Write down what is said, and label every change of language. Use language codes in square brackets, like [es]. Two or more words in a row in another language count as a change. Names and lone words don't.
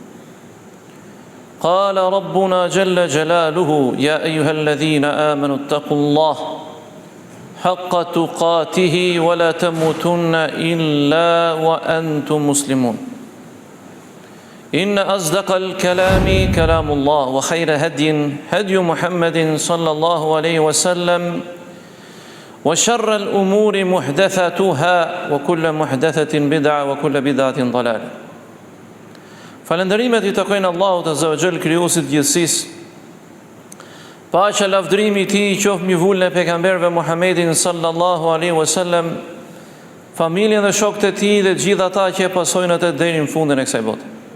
[ar] قال ربنا جل جلاله يا ايها الذين امنوا اتقوا الله حق تقاته ولا تموتن إلا وأنتم مسلمون إن أصدق الكلام كلام الله وخير هدي محمد صلى الله عليه وسلم وشر الأمور محدثاتها وكل محدثة بدعة وكل بدعة ضلالة [sq] Falënderimet I takojnë Allahut [ar] عز وجل, [sq] krijuesit gjithësisë. Paqja lavdërimi I Tij qoftë mbi vullën e pejgamberëve Muhammedin [ar] صلى الله عليه وسلم, [sq] familjen dhe shokët e tij dhe gjithë ata që e pasojnë atë deri në fundin e kësaj bote.